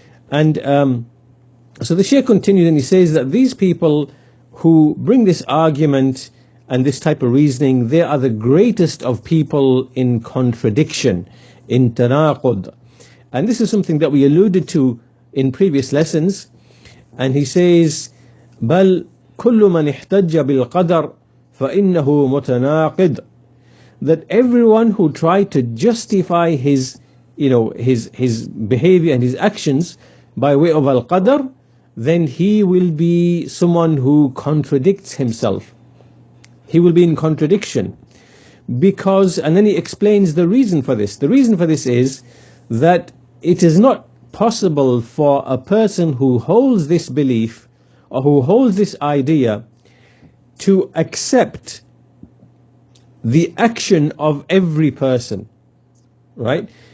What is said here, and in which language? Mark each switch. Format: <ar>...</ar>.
<en>And so the Shaykh continues and he says that these people who bring this argument and this type of reasoning, they are the greatest of people in contradiction, in tanaqud. And this is something that we alluded to in previous lessons. And he says,</en> <ar>بل كل من احتج بالقدر فإنه متناقض.</ar> <en>That everyone who tried to justify his behavior and his actions by way of al-qadr, then he will be someone who contradicts himself. He will be in contradiction. Because, and then he explains the reason for this. The reason for this is that it is not possible for a person who holds this belief or who holds this idea to accept the action of every person, right?</en>